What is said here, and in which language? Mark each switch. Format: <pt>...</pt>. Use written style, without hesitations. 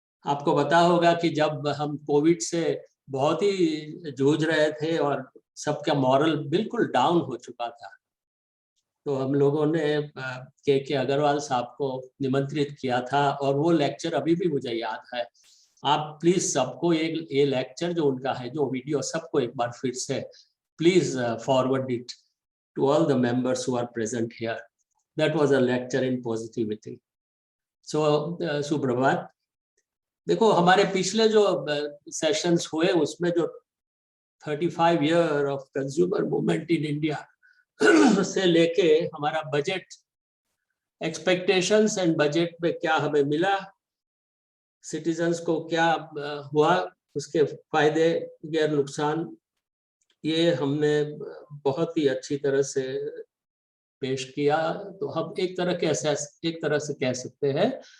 <hi>आपको पता होगा कि जब हम कोविड से बहुत ही जूझ रहे थे और सबका मॉरल बिल्कुल डाउन हो चुका था, तो हम लोगों ने के अग्रवाल साहब को निमंत्रित किया था, और वो लेक्चर अभी भी मुझे याद है। आप प्लीज सबको ये लेक्चर जो उनका है, जो वीडियो, सबको एक बार फिर से please forward it</hi> <en>to all the members who are present here. That was a lecture in positivity.</en> <hi>So सुप्रभात। देखो हमारे पिछले जो सेशंस हुए उसमें जो</hi> <en>35 year of consumer movement in India</en> <hi>से लेके हमारा बजट एक्सपेक्टेशंस एंड बजट में क्या हमें मिला, सिटीजन्स को क्या हुआ, उसके फायदे गैर नुकसान, ये हमने बहुत ही अच्छी तरह से पेश किया। तो हम एक तरह से कह सकते हैं</hi>